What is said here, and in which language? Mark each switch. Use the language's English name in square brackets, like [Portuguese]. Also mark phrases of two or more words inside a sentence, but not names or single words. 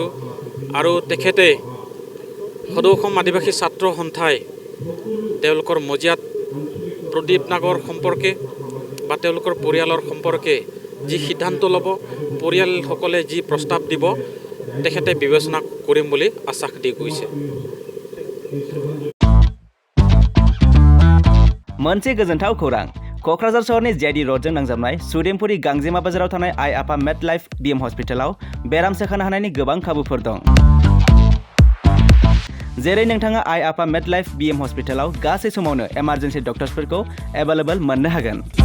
[Assamese] আৰু তেখেতে সদৌ অসম আদিবাসী ছাত্ৰ সন্থাই তেওঁলোকৰ মজিয়াত প্ৰদীপ নাগৰ সম্পৰ্কে বা তেওঁলোকৰ পৰিয়ালৰ সম্পৰ্কে যি সিদ্ধান্ত ল'ব, পৰিয়ালসকলে যি প্ৰস্তাৱ দিব, তেখেতে বিবেচনা কৰিম বুলি আশ্বাস দি গৈছে। [Bodo] मोनसे गोजोनथाव खौरां। क'क्राझार सहरनि JD र'डजों नांजाबनाय सुदेमपुरी गांजेमा बाजाराव थानाय आइ आफा मेड लाइफ BM हस्पिटालाव बेराम सोखानो हानायनि गोबां खाबुफोर दं। जेरै नोंथाङा आइ आफा मेड लाइफ BM हस्पिटालाव गासै समावनो इमारजेन्सि डक्टर्सफोरखौ एभेलेबल मोननो हागोन।